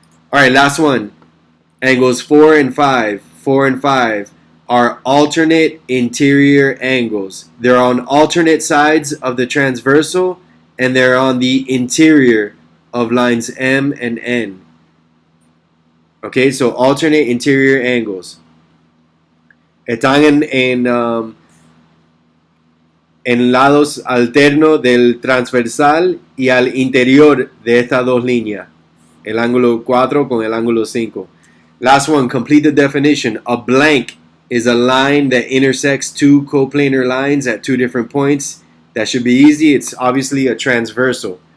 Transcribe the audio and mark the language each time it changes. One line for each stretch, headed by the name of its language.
English: Alright, last one. Angles 4 and 5. are alternate interior angles. They're on alternate sides of the transversal, and they're on the interior of lines M and N. Okay, so alternate interior angles.
Spanish: Están en lados alternos del transversal y al interior de estas dos líneas. El ángulo 4 con el ángulo 5.
English: Last one, complete the definition. A blank is a line that intersects two coplanar lines at two different points. That should be easy. It's obviously a transversal.